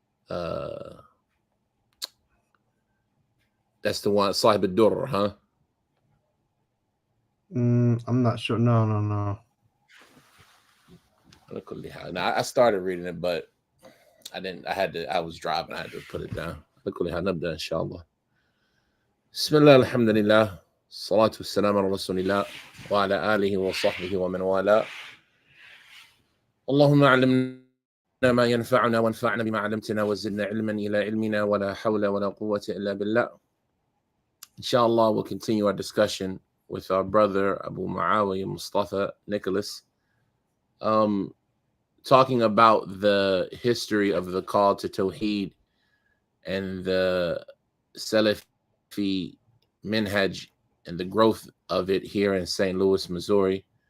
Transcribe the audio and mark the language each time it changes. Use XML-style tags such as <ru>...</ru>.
<en>Uh, that's the one Sahib al-Durr, huh? I'm not sure. No, no, no. Now, I started reading it, but I didn't. I had to. I was driving. I had to put it down.</en> <ar>نبدأ إن شاء الله. بسم الله الحمد لله الصلاة والسلام على رسول الله وعلى آله وصحبه ومن والاه. اللهم علمنا ما ينفعنا وانفعنا بما علمتنا وزدنا علما إلى علمنا ولا حول ولا قوة إلا بالله.</ar> <en>Inshallah, we'll continue our discussion with our brother Abu Muawiyah Mustafa Nicholas, talking about the history of the call to Tawheed and the Salafi minhaj and the growth of it here in St. Louis, Missouri.</en>